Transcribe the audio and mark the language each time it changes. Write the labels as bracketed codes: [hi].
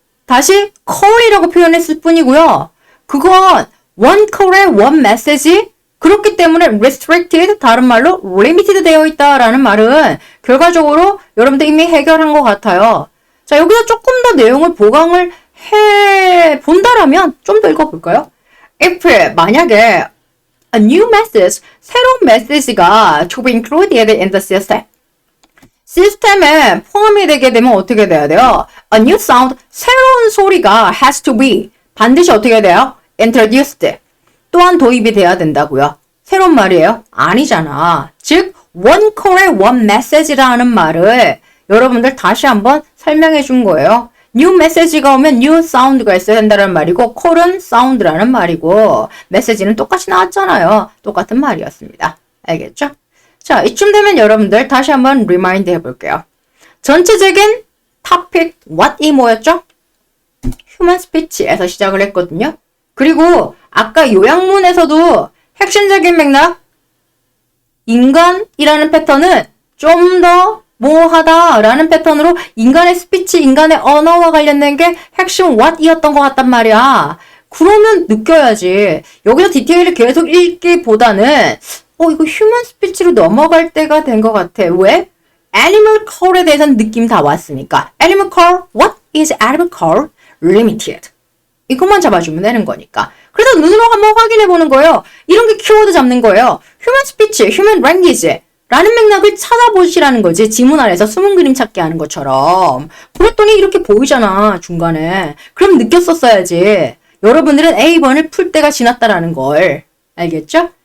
[ko] 다시 call이라고 표현했을 뿐이고요. 그건 one call에 one message 그렇기 때문에 restricted, 다른 말로 limited 되어 있다라는 말은 결과적으로 여러분들 이미 해결한 것 같아요. 자, 여기서 조금 더 내용을 보강을 해 본다라면 좀 더 읽어볼까요? [en] If [ko] 만약에 [en] a new message, [ko] 새로운 메시지가 [en] to be included in the system. [ko] 시스템에 포함이 되게 되면 어떻게 돼야 돼요? [en] A new sound, [ko] 새로운 소리가 [en] has to be, [ko] 반드시 어떻게 돼요? [en] Introduced. [ko] 또한 도입이 돼야 된다고요. 새로운 말이에요? 아니잖아. 즉, one call에 one message라는 말을 여러분들 다시 한번 설명해 준 거예요. new message가 오면 new sound가 있어야 된다는 말이고 call은 sound라는 말이고 message는 똑같이 나왔잖아요. 똑같은 말이었습니다. 알겠죠? 자, 이쯤 되면 여러분들 다시 한번 리마인드 해볼게요. 전체적인 topic what이 뭐였죠? human speech에서 시작을 했거든요. 그리고 아까 요약문에서도 핵심적인 맥락 인간이라는 패턴은 좀 더 뭐하다라는 패턴으로 인간의 스피치, 인간의 언어와 관련된 게 핵심 what이었던 것 같단 말이야. 그러면 느껴야지. 여기서 디테일을 계속 읽기보다는 이거 휴먼 스피치로 넘어갈 때가 된 것 같아. 왜? Animal call에 대해서는 느낌 다 왔으니까. [en] Animal call, what is animal call? Limited. [ko] 이것만 잡아주면 되는 거니까. 그래서 눈으로 한번 확인해 보는 거예요. 이런 게 키워드 잡는 거예요. [en] Human speech, human language [ko] 라는 맥락을 찾아보시라는 거지. 지문 안에서 숨은 그림 찾기 하는 것처럼. 그랬더니 이렇게 보이잖아, 중간에. 그럼 느꼈었어야지. 여러분들은 A번을 풀 때가 지났다라는 걸. 알겠죠?